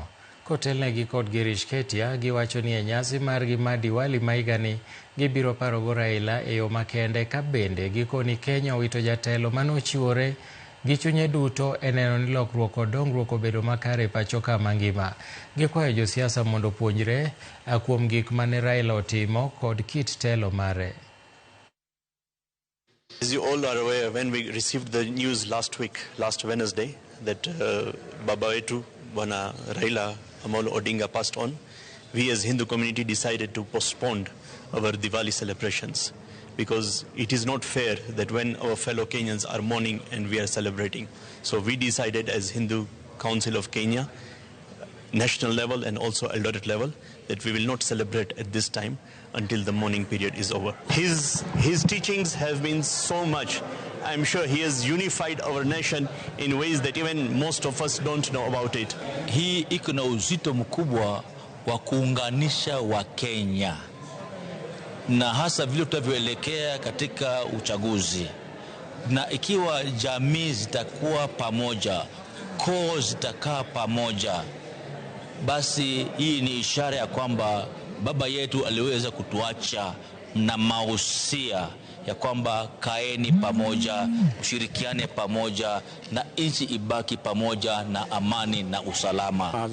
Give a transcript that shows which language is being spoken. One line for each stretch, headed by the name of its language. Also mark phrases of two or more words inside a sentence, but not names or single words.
Luo (Kenya and Tanzania): Kotelnegi kod Girish Ketia giwacho ni e nyasi margi ma Diwali ma higani gibiro parogo Raila e yo makende ka bende gikoni Kenya owito jatelo manochiwore gi chunye duto e neno ni lokruok kod dongruok obedo makare e pacho ka mangima. Gikwayo josiasa mondo puonjre kuom gik mane Raila otimo kod kit telo mare.
English: As you all are aware, when we received the news last Wednesday, that Baba Wetu, Bwana Raila Odinga passed on, we as Hindu community decided to postpone our Diwali celebrations, because it is not fair that when our fellow Kenyans are mourning and we are celebrating. So we decided as Hindu Council of Kenya, national level and also Eldoret level, that we will not celebrate at this time until the mourning period is over. His teachings have been so much. I'm sure he has unified our nation in ways that even most of us don't know about it.
Swahili: Hii iko na uzito mkubwa wa kuunganisha wa Kenya, na hasa vile tutavyoelekea katika uchaguzi. Na ikiwa jamii zitakuwa pamoja, koo zitakaa pamoja, basi hii ni ishara ya kwamba baba yetu aliweza kutuacha na mausia ya kwamba kaeni pamoja, ushirikiane pamoja, na nchi ibaki pamoja na amani na usalama.